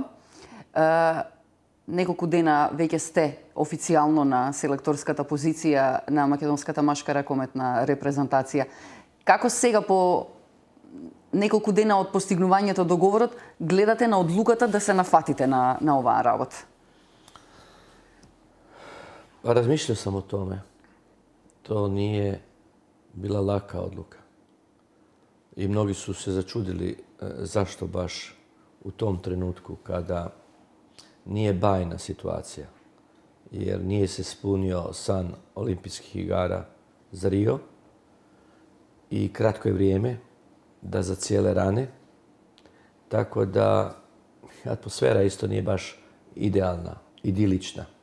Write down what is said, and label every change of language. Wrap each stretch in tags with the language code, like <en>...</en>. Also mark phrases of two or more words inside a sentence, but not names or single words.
<mk>Неколку дена веќе сте официјално на селекторската позиција на македонската машка ракометна репрезентација. Како сега по неколку дена од постигнувањето договорот гледате на одлуката да се нафатите на оваа работа?</mk> <hr>Размишлio sam o tome. To nije bila laka odluka. I mnogi su se začudili zašto baš u tom trenutku kada nije bajna situacija, jer nije se ispunio san olimpijskih igara za Rio i kratko je vrijeme da za cijele rane, tako da atmosfera isto nije baš idealna, idilična.</hr>